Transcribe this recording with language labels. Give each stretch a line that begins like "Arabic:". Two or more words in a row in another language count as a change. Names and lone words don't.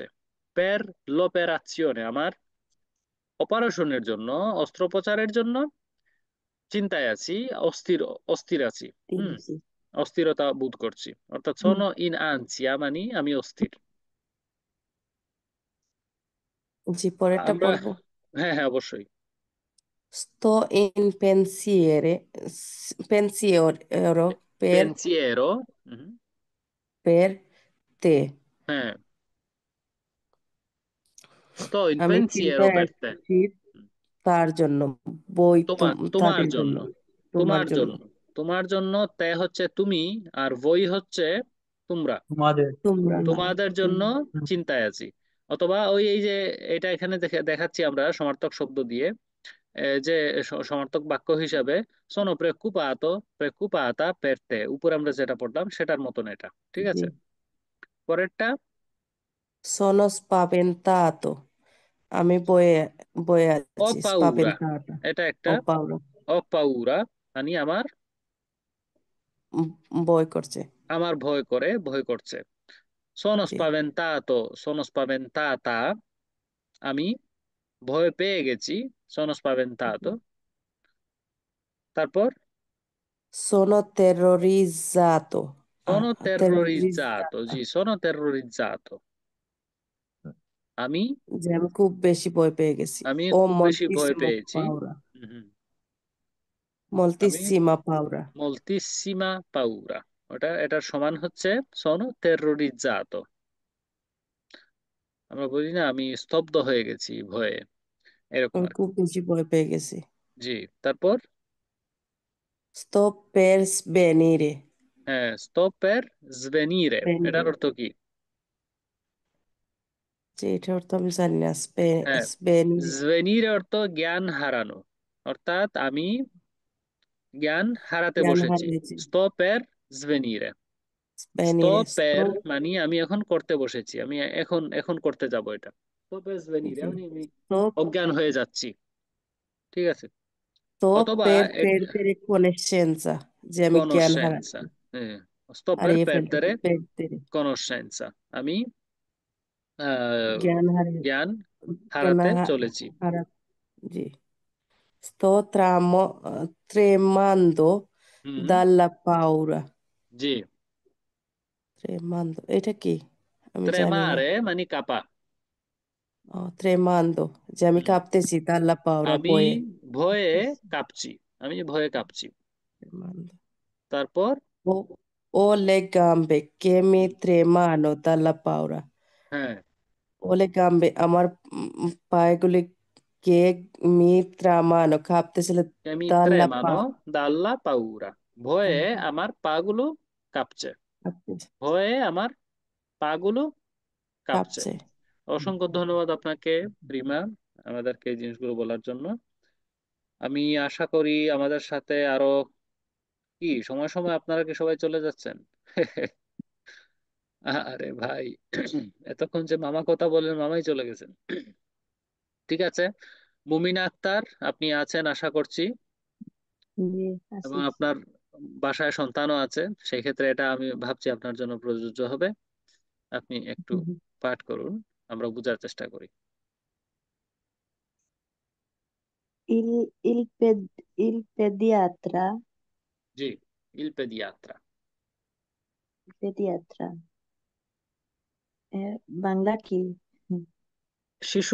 Italian: per l'operazione,
Bangla: আমার অপারেশনের জন্য, অস্ত্রোপচারের জন্য চিন্তায় আছি, অস্থির অস্থির আছি। হুম, sì, অস্থিরতা বোধ করছি। অর্থাৎ sì।
Italian: sono in ansia
Bangla: মানে আমি অস্থির। জি, পরেরটা আমরা পড়বো। হ্যাঁ হ্যাঁ অবশ্যই।
Italian: Sto in pensiero পেনসিয়েরো। per te। হ্যাঁ, sto in
Bangla: আমি
Italian: pensiero
Bangla: চিন্তায়
Italian: per te।
Bangla: আছি তার জন্য, তোমার তোমার তাদের জন্য, জন্য, তোমার তোমার জন্য, জন্য, তোমার জন্য। তে হচ্ছে তুমি, আর বই হচ্ছে তোমরা। তোমাদের, তোমরা না। তোমাদের জন্য চিন্তায় আছি। অথবা ওই এই যে এটা এখানে দেখাচ্ছি আমরা সমার্থক শব্দ দিয়ে, যে সমার্থক বাক্য হিসাবে
Italian: sono preoccupato, preoccupata per te,
Bangla: উপরে আমরা যেটা পড়লাম সেটার মতন এটা। ঠিক জি। আছে, পরেরটা
Italian: Sono spaventato।
Bangla: আমি বয়ে বয়ে
Italian: ho
Bangla: আছি,
Italian: paura। spaventata।
Bangla: এটা ও একটা পাওনা,
Italian: ho paura
Bangla: মানে আমার ভয় করছে। আমার ভয় করে, ভয় করছে। sono জি
Italian: spaventato, sono spaventata,
Bangla: আমি ভয় পেয়ে গেছি,
Italian: sono spaventato, তারপর sono terrorizzato sono terrorizzato, terrorizzata জি sono terrorizzato,
Bangla: আমি যে আমি খুব বেশি ভয় পেয়ে গেছি আমি ও খুব বেশি ভয়
Italian: moltissimo
Bangla: পেয়েছি।
Italian: paura
Bangla: হুম, হুম। আমি
Italian: moltissima paura moltissima paura,
Bangla: এটার সমান হচ্ছে
Italian: sono terrorizzato।
Bangla: আমরা বলি না আমি স্তব্ধ হয়ে গেছি ভয়ে, এরকম আমি আর কি। খুব বেশি ভয় পেয়ে গেছি জি, তারপর
Italian: sto per svenire হ্যাঁ sto per svenire,
Bangla: এটার
Italian: svenire
Bangla: অর্থ কি? যে এটার অর্থ আমি জানি না হ্যাঁ,
Italian: svenire
Bangla: svenire অর্থ জ্ঞান হারানো, অর্থাৎ আমি জ্ঞান হারাতে জ্ঞান বসেছি। হারিয়েছি
Italian: sto per svenire, sto svenire
Bangla: per মানে আমি এখন করতে বসেছি, আমি এখন এখন করতে যাব এটা।
Italian: sto per svenire
Bangla: জি মানে আমি
Italian: sto
Bangla: অজ্ঞান হয়ে যাচ্ছি, ঠিক আছে।
Italian: sto
Bangla: অথবা
Italian: per perdere conoscenza
Bangla: যে আমি জ্ঞান
Italian: conoscenza,
Bangla: হারাচ্ছি
Italian: হ্যাঁ sto per
Bangla: হারিয়ে ফেলতেছি
Italian: perdere perdere conoscenza,
Bangla: আমি আহ, জ্ঞান হারিয়ে জ্ঞান জ্ঞান হারাতে চলেছি। হারা জি
Italian: sto tremando
Bangla: হুম,
Italian: dalla paura
Bangla: জি। tremando এটা কি আমি জানি না tremare মানে কাঁপা, tremando যে আমি হুম, কাঁপতেছি
Italian: dalla paura
Bangla: আমি ভয়ে ভয়ে কাঁপছি, আমি ভয়ে কাঁপছি।
Italian: tremando
Bangla: তারপর
Italian: ho, ho le gambe che mi
Bangla: হুম,
Italian: tremano dalla paura
Bangla: হ্যাঁ
Italian: ho le gambe
Bangla: আমার পায়েগুলি
Italian: che mi tremano কাঁপতেছিল
Bangla: আমি
Italian: dalla tremano paura dalla paura,
Bangla: ভয়ে আমার পাগুলো কাঁপছে, কাঁপতেছে ভয়ে আমার পাগুলো কাঁপছে। কাঁপছে অসংখ্য ধন্যবাদ আপনাকে রিমা, আমাদেরকে এই জিনিসগুলো বলার জন্য। আমি আশা করি আমাদের সাথে আরো কি সময় সময় আপনারা কি সবাই চলে যাচ্ছেন? আরে ভাই, এতক্ষণ যে মামা কথা বললেন মামাই চলে গেছেন। ঠিক আছে, মুমিনা আক্তার আপনি আছেন আশা করছি, জি এবং আছি। আপনার বাসায় সন্তানও আছে, সেই ক্ষেত্রে এটা আমি ভাবছি আপনার জন্য প্রযোজ্য হবে। আপনি একটু পাঠ করুন, আমরা বোঝার চেষ্টা করি।
Italian: Il pediatra, জি, il pediatra, pediatra,
Bangla: বাংলা কি? শিশু